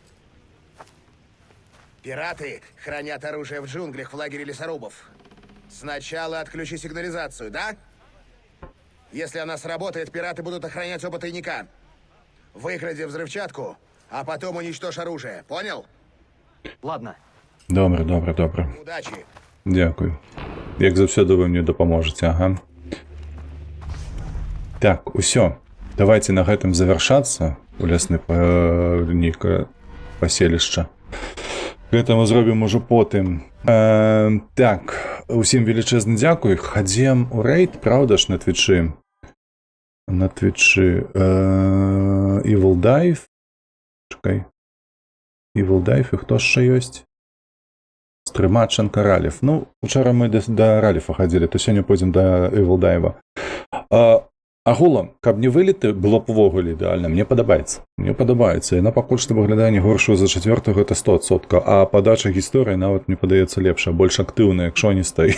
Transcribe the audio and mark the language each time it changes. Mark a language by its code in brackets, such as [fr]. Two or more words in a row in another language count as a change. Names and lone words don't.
[ru] Пираты хранят оружие в джунглях в лагере лесорубов. Сначала отключи сигнализацию, да? Если она сработает, пираты будут охранять оба тайника. Выкради взрывчатку, а потом уничтожь оружие. Понял? Ладно. [uk] Добре, добре, добре. [ru] Удачи. [uk] Дякую. [be] Як завсёды вы мне дапаможаце, ага. Так, усё. Давайте на гэтым завяршацца у лясны нейкае паселішча. Гэта мы зробім ужо потым. Так, усім велічэзны дзякуй. Хадзем у рэйд, правда ж, на твічы? На твічы. Evil Dive. Чакай. Evil Dive, і хто яшчэ ёсць? Стрымачанка Раліф. Ну, учора мы да Раліфа хадзілі, то сёння пойдзем да Evil Dive. Агулам, каб не вылеты, было б увогуле ідэальна. Мне падабаецца. Мне падабаецца. Яна пакуль што выглядае не горшую за чацвёртую, гэта 100%. А падача гісторыі нават мне падаецца лепшая, больш актыўная, як шоністай.